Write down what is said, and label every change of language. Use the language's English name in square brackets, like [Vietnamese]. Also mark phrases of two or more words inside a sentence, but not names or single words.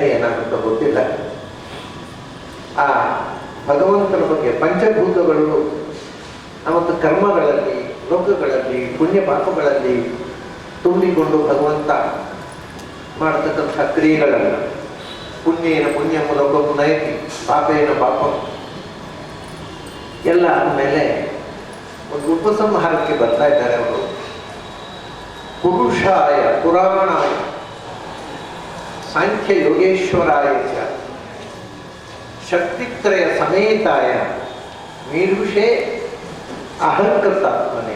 [Kannada] ಏನಾಗುತ್ತೋ ಗೊತ್ತಿಲ್ಲ. ಆ ಭಗವಂತನ ಬಗ್ಗೆ ಪಂಚಭೂತಗಳು ಮತ್ತು ಕರ್ಮಗಳಲ್ಲಿ, ಲೋಕಗಳಲ್ಲಿ, ಪುಣ್ಯ ಪಾಪಗಳಲ್ಲಿ ತುಂಬಿಕೊಂಡು ಭಗವಂತ ಮಾಡತಕ್ಕಂಥ ಕ್ರಿಯೆಗಳಲ್ಲ. [Sanskrit] ಪುಣ್ಯೇನ ಪುಣ್ಯಂ ಲೋಕಂ ನಯತಿ, ಪಾಪೇನ ಪಾಪಂ [Kannada] ಎಲ್ಲ ಆದಮೇಲೆ ಒಂದು ಉಪಸಂಹಾರಕ್ಕೆ ಬರ್ತಾ ಇದ್ದಾರೆ ಅವರು. [Sanskrit] ಪುರುಷಾಯ ಪುರಾಣಾಯ ಸಾಂಖ್ಯ ಯೋಗೇಶ್ವರಾಯ ಚ ಶಕ್ತಿತ್ರಯ ಸಮೇತಾಯ ಮೀರುಷೇ ಅಹಂಕೃತಾತ್ಮನೆ.